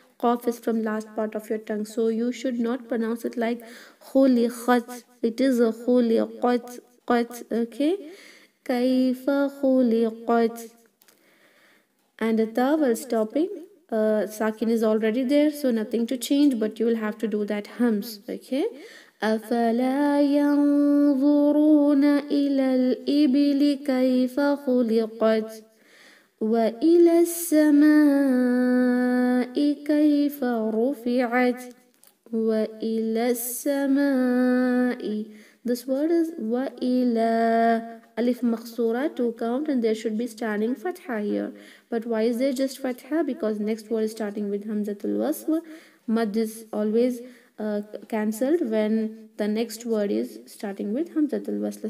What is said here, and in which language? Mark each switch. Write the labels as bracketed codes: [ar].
[en] Qaf is from last part of your tongue. So you should not pronounce it like khuliqat. It is a khuliqat. Okay. Kaifa khuliqat. And the ta while stopping, sakin is already there, so nothing to change, but you will have to do that hums. Okay. [ar] أفلا ينظرون إلى الإبل كيف خلقت وإلى السماء كيف رفعت وإلى السماء. [en] This word is وإلى. Alif makhsura to count, and there should be standing fatha here. But why is there just fatha? Because next word is starting with hamzatul wasl. Mad is always cancelled when the next word is starting with hamzatul wasl.